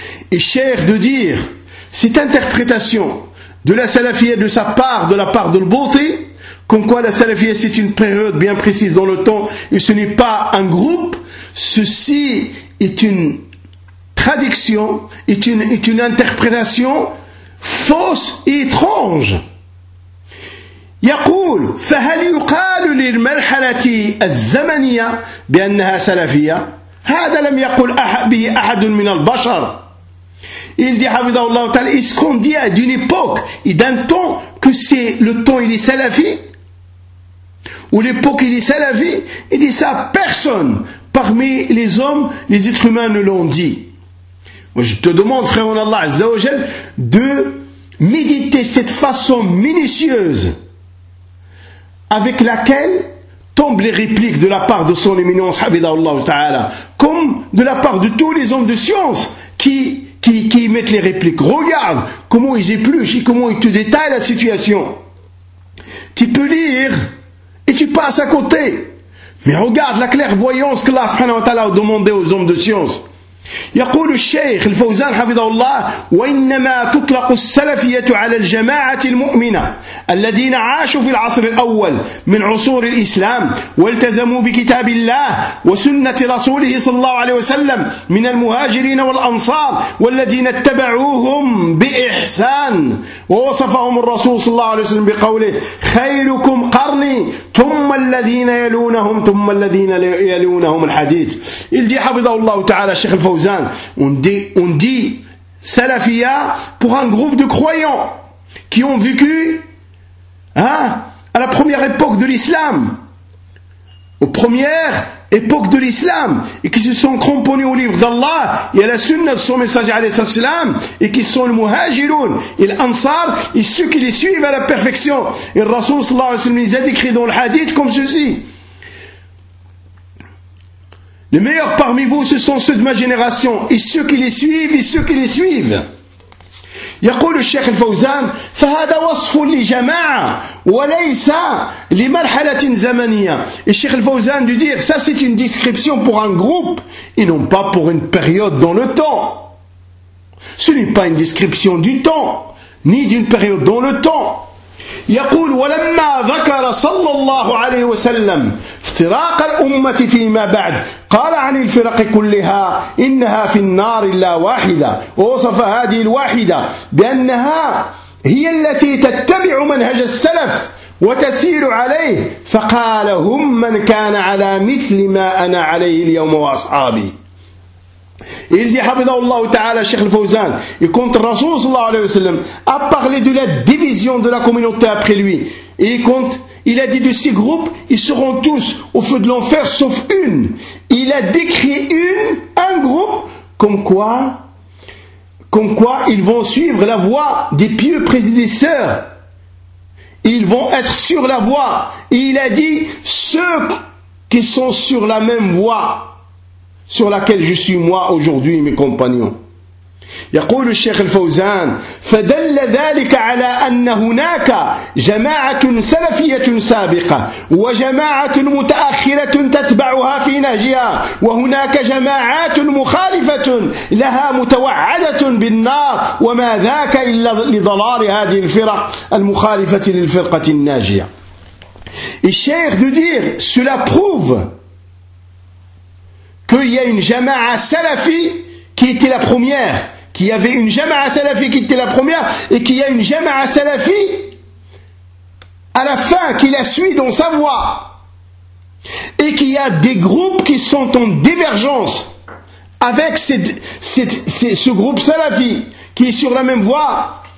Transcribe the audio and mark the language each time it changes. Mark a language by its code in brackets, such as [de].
[fr] الشيخ دو دير cette interprétation de la salafia de sa part de la part de l'Bouti comme quoi la salafia c'est une période bien précise dans le temps et ce n'est pas un groupe ceci est une traduction est une interprétation fausse et étrange. [ar] يقول فهل يقال للمرحلة الزمنية بأنها سلفية؟ هذا لم يقل به أحد من البشر. [fr] Il dit [ar] حفظه الله تعالى [fr] est-ce qu'on dit à d'une époque et d'un temps que c'est le temps il est salafi ou l'époque il est salafi? Il dit ça personne parmi les hommes, les êtres humains ne l'ont dit. Moi, je te demande, frère en Allah, Azza wa Jal, de méditer cette façon minutieuse avec laquelle tombent les répliques de la part de son éminence, Habibullah Ta'ala, comme de la part de tous les hommes de science qui mettent les répliques. Regarde comment ils épluchent et comment ils te détaillent la situation. Tu peux lire et tu passes à côté. Mais regarde la clairvoyance que Allah subhanahu wa ta'ala a demandé aux hommes de science. [ar] يقول الشيخ الفوزان حفظه الله وإنما تطلق السلفية على الجماعة المؤمنة الذين عاشوا في العصر الأول من عصور الإسلام والتزموا بكتاب الله وسنة رسوله صلى الله عليه وسلم من المهاجرين والأنصار والذين اتبعوهم بإحسان ووصفهم الرسول صلى الله عليه وسلم بقوله خيركم قرني ثم الذين يلونهم ثم الذين يلونهم الحديث الذي حفظه الله تعالى الشيخ الفوزان [fr] On dit salafia pour un groupe de croyants qui ont vécu à la première époque de l'islam, aux premières époques de l'islam, et qui se sont cramponnés au livre d'Allah et à la sunna de son messager alayhi salam, et qui sont le muhajiroun et l'ansar, et ceux qui les suivent à la perfection. Et le Rasoul sallallahu alayhi wa sallam les a décrits dans le hadith comme ceci. Les meilleurs parmi vous, ce sont ceux de ma génération, et ceux qui les suivent, et ceux qui les suivent. [ar] يقول الشيخ الفوزان فهذا وصف لجماعة وليس لمرحلة زمنية. [fr] الشيخ الفوزان de dire ça c'est une description pour un groupe et non pas pour une période dans le temps. Ce n'est pas une description du temps ni d'une période dans le temps. [ar] يقول ولما ذكر صلى الله عليه وسلم افتراق الأمة فيما بعد قال عن الفرق كلها إنها في النار إلا واحدة ووصف هذه الواحدة بأنها هي التي تتبع منهج السلف وتسير عليه فقال هم من كان على مثل ما أنا عليه اليوم وأصحابي [fr] Il dit, Habibullah Ta'ala, Cheikh Al-Fawzan, et contre le Rasoul sallallahu alayhi wa sallam, a parlé de la division de la communauté après lui. Et il a dit de six groupes, ils seront tous au feu de l'enfer, sauf une. Il a décrit un groupe, comme quoi ils vont suivre la voie des pieux prédécesseurs. Ils vont être sur la voie. Et il a dit, ceux qui sont sur la même voie, sur laquelle je suis moi aujourd'hui mes compagnons. [ar] يقول الشيخ الفوزان فدل ذلك على أن هناك جماعة سلفية سابقة وجماعة متأخرة تتبعها في نهجها وهناك جماعات مخالفة لها متوعدة بالنار وما ذاك إلا لضلال هذه الفرق المخالفة للفرقة الناجية. [fr] الشيخ de dire cela prouve qu'il y a une jama'a salafi qui était la première, qu'il y avait une jama'a salafi qui était la première, et qu'il y a une jama'a salafi à la fin qui la suit dans sa voie, et qu'il y a des groupes qui sont en divergence avec ce groupe salafi qui est sur la même voie,